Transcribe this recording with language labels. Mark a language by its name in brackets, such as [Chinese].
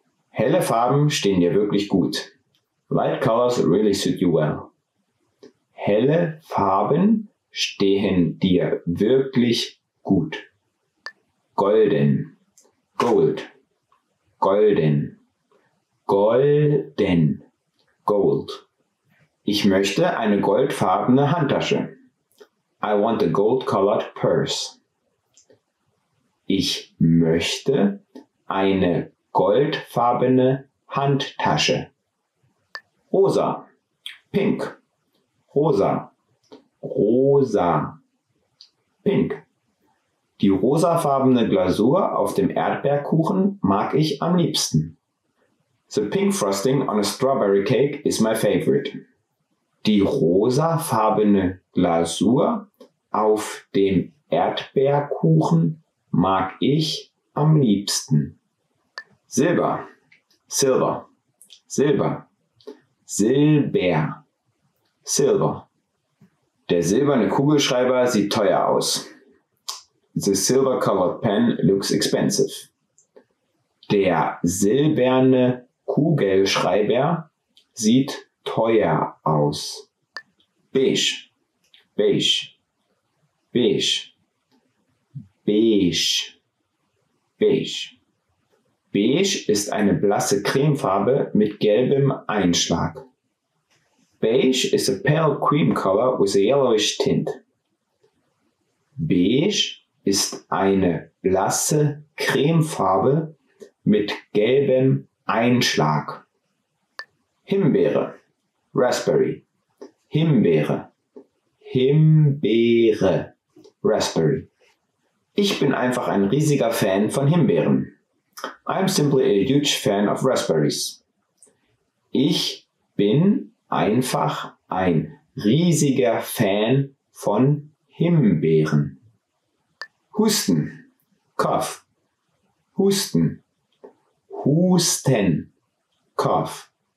[German] Helle Farben stehen dir wirklich gut. [English] Light colors really suit you well. [German] Helle Farben stehen dir wirklich gut. Golden, [English] gold, [German] golden, golden, gold. Ich möchte eine goldfarbene Handtasche. [English] I want a gold-colored purse. [German] Ich möchte eine goldfarbene Handtasche. Rosa, [English] pink, [German] rosa, rosa, pink. Die rosafarbene Glasur auf dem Erdbeerkuchen mag ich am liebsten. [English] The pink frosting on a strawberry cake is my favorite. [German] Die rosafarbene Glasur auf dem Erdbeerkuchen mag ich am liebsten. Silber, [English] silver, [German] silber, silber, silver. Der silberne Kugelschreiber sieht teuer aus. [English] The silver-colored pen looks expensive. [German] Der silberne Kugelschreiber sieht teuer aus. Beige, beige, beige, beige, beige. Beige ist eine blasse Cremefarbe mit gelbem Einschlag. [English] Beige is a pale cream color with a yellowish tint. [German] Beige ist eine blasse Cremefarbe mit gelbem Einschlag. Himbeere, [English] Raspberry, [German] Himbeere, Himbeere, Raspberry. Ich bin einfach ein riesiger Fan von Himbeeren. [English] I'm simply a huge fan of raspberries. [German] Ich bin einfach ein riesiger Fan von Himbeeren. Husten, [English] Cough, [German] Husten, Husten, Cough.